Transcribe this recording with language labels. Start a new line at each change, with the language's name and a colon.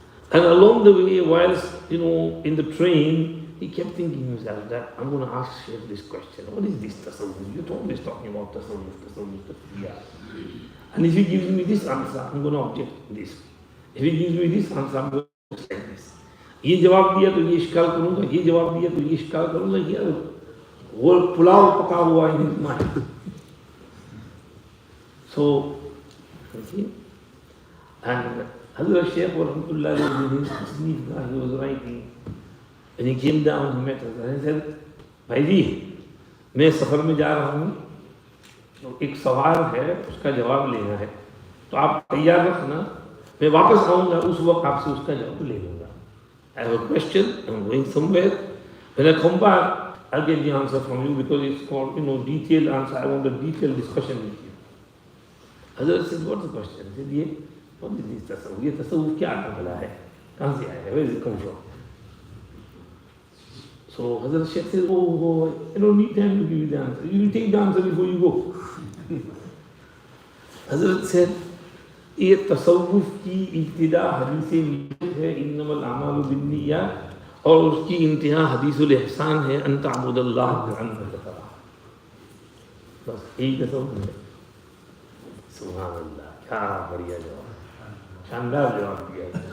English: And along the way, whilst, in the train, he kept thinking to himself that I'm going to ask Sheikh this question. What is this Tasawwuf? You're always talking about Tasawwuf. Yeah. And if he gives me this answer, I'm going to object this. If he gives me this answer, I'm going to object like this.
Hindi: ये जवाब दिया तो ये इश्काल करूँगा, ये जवाब दिया तो ये इश्काल करूँगा, ये वो पुलाव पका हुआ
English: in his mind. So, and Hazrat Shaykh Rahmatullah in his sleep, he was writing, and he came down, he met us, and he said,
Hindi: भाई जी, मैं सफर में जा रहा हूँ, तो एक सवाल है, उसका जवाब लेना है, तो आप तैयार रखना, मैं वापस आऊँगा, उस वक्त आपसे उसका जवाब ले लूँगा.
English: I have a question, I'm going somewhere, when I come back, I'll get the answer from you because it's called, detailed answer. I want a detailed discussion with you. Hazrat said, what's the question? I said, what is this tasawwuf?
Hindi: ये tasawwuf क्या मामला है? कहाँ से आया है?
English: Where does it come from? So Hazrat Shaykh said, oh, I don't need time to give you the answer. You will take the answer before you go.
Hindi: Hazrat said, ये tasawwuf की इब्तिदा हदीस है
Arabic: इन्नमल अमालु बिन्नियात
Hindi: और उसकी इंतहा हदीसुल ihsan है
Arabic: अन तअबुदल्लाह कअन्नका तराह.
Hindi: बस यही तसव्वुफ है. सुभान अल्लाह, क्या बढ़िया जवाब, शानदार जवाब दिया.